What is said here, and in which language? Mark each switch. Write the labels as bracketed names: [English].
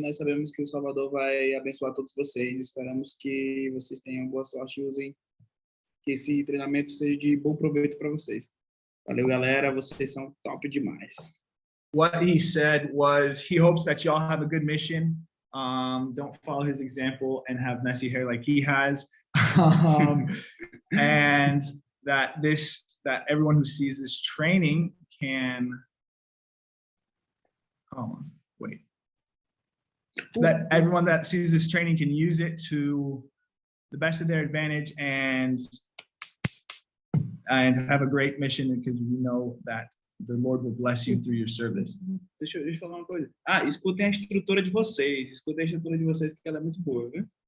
[Portuguese] Nós sabemos que o Salvador vai abençoar todos vocês. Esperamos que vocês tenham boa sorte e usem, que esse treinamento seja de bom proveito para vocês. Valeu, galera. Vocês são top demais. [English] what he said was he hopes that y'all have a good mission. Don't follow his example and have messy hair like he has. And that everyone who sees this training can, that everyone that sees this training can use it to the best of their advantage and have a great mission, because we know that the Lord will bless you through your service. [Portuguese] Deixa eu falar uma coisa. Escutem a estrutura de vocês. Escutem a estrutura de vocês, que ela é muito boa, viu?